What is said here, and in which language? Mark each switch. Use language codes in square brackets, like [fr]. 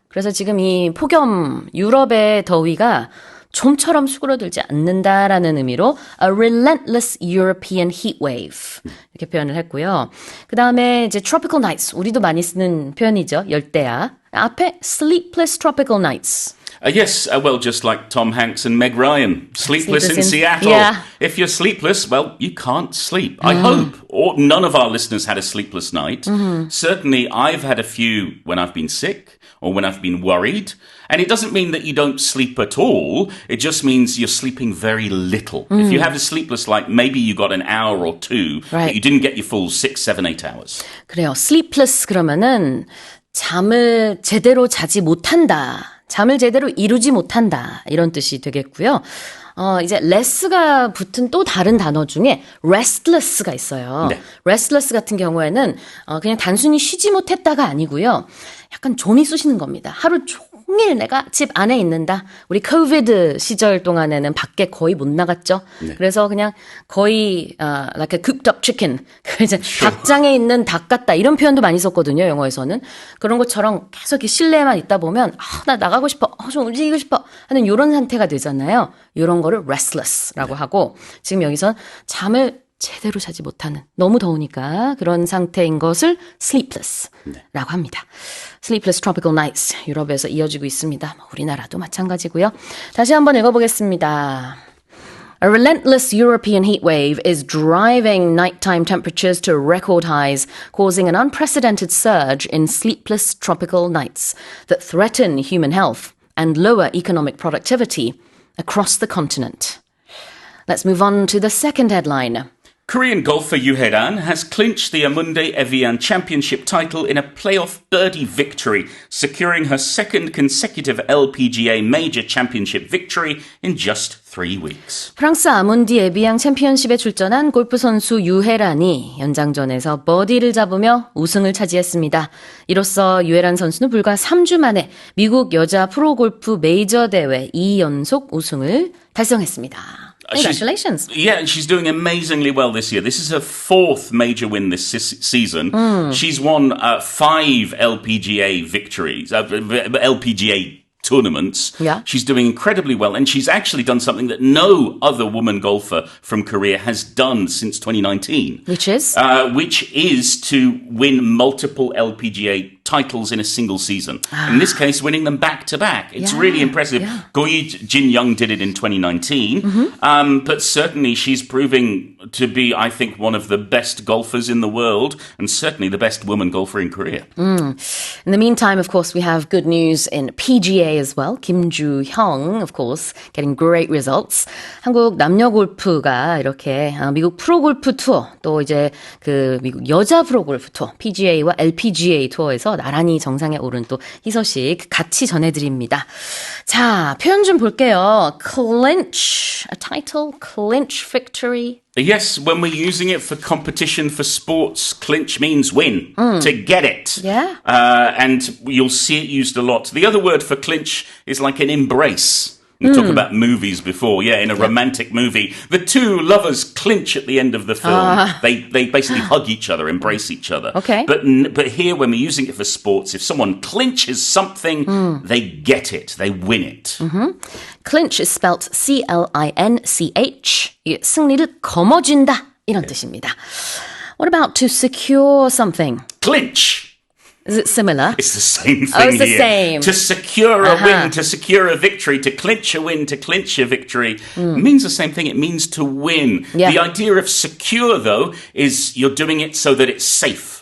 [ko] 그래서 지금 이 폭염, 유럽의 더위가 좀처럼 수그러들지 않는다라는 의미로 [en] a relentless European heat wave [ko] 이렇게 표현을 했고요. 그 다음에 이제 [en] tropical nights [ko] 우리도 많이 쓰는 표현이죠. 열대야. 앞에 [en] sleepless tropical nights. Yes, well, just like Tom Hanks and Meg Ryan, sleepless in Seattle. Yeah. If you're sleepless, well, you can't sleep. I hope none of our listeners had a sleepless night. Certainly, I've had a few when I've been sick or when I've been worried. And it doesn't mean that you don't sleep at all. It just means you're sleeping very little. If you have a sleepless night, maybe you got an hour or two, but you didn't get your full 6, 7, 8 hours. [ko] 그래요. sleepless 그러면은 잠을 제대로 자지 못한다. 잠을 제대로 이루지 못한다. 이런 뜻이 되겠고요. 이제 less가 붙은 또 다른 단어 중에 restless가 있어요. 네. restless 같은 경우에는 그냥 단순히 쉬지 못했다가 아니고요. 약간 좀이 쑤시는 겁니다. 하루 종일 내가 집 안에 있는다. 우리 코비드 시절 동안에는 밖에 거의 못 나갔죠. 네. 그래서 그냥 거의 [en] like a cooped up chicken. [ko] 이제 닭장에 있는 닭 같다. 이런 표현도 많이 썼거든요. 영어에서는. 그런 것처럼 계속 이렇게 실내에만 있다 보면 나 나가고 싶어. 좀 움직이고 싶어. 하는 이런 상태가 되잖아요. 이런 거를 restless라고 하고 지금 여기선 잠을 제대로 자지 못하는 너무 더우니까 그런 상태인 것을 sleepless라고 합니다. [en] Sleepless tropical nights [ko] 유럽에서 이어지고 있습니다. 우리나라도 마찬가지고요. 다시 한번 읽어보겠습니다. [en] A relentless European heat wave is driving nighttime temperatures to record highs, causing an unprecedented surge in sleepless tropical nights that threaten human health and lower economic productivity across the continent. Let's move on to the second headline. Korean golfer Yoo Hae-ran has clinched the Amundi Evian Championship title in a playoff birdie victory, securing her second consecutive LPGA Major Championship victory in just 3 weeks. [ko] 프랑스 아문디 에비앙 챔피언십에 출전한 골프 선수 유헤란이 연장전에서 버디를 잡으며 우승을 차지했습니다. 이로써 유헤란 선수는 불과 3주 만에 미국 여자 프로골프 메이저 대회 2연속 우승을 달성했습니다. [en] Congratulations. She's doing amazingly well this year. This is her 4th major win this season. She's won 5 LPGA victories, LPGA tournaments. Yeah. She's doing incredibly well, and she's actually done something that no other woman golfer from Korea has done since 2019. Which is? Which is to win multiple LPGA titles in a single season. In this case, winning them back-to-back. It's really impressive. Yeah. Goyi Jin-young did it in 2019, but certainly she's proving to be, I think, one of the best golfers in the world, and certainly the best woman golfer in Korea. In the meantime, of course, we have good news in PGA as well. Kim Joo-hyung, of course, getting great results. [ko] 한국 남녀 골프가 이렇게 미국 프로골프 투어, 또 이제 그 미국 여자 프로골프 투어, PGA와 LPGA 투어에서 나란히 정상에 오른 또 이 소식 같이 전해드립니다. 자, 표현 좀 볼게요. [en] Clinch, a title, clinch victory. Yes, when we're using it for competition for sports, clinch means win, to get it. Yeah. And you'll see it used a lot. The other word for clinch is like an embrace. We talked about movies before. Yeah, in a romantic movie, the two lovers clinch at the end of the film. They basically hug each other, embrace each other. Okay. But here, when we're using it for sports, if someone clinches something, they get it, they win it. Clinch is spelt C-L-I-N-C-H. [ko] 이게 승리를 거머쥔다 이런 뜻입니다. [en] What about to secure something? Clinch. Is it similar? It's the same thing. Oh, it's the here. same. To secure a win, to secure a victory, to clinch a win, to clinch a victory means the same thing. It means to win. Yeah. The idea of secure, though, is you're doing it so that it's safe.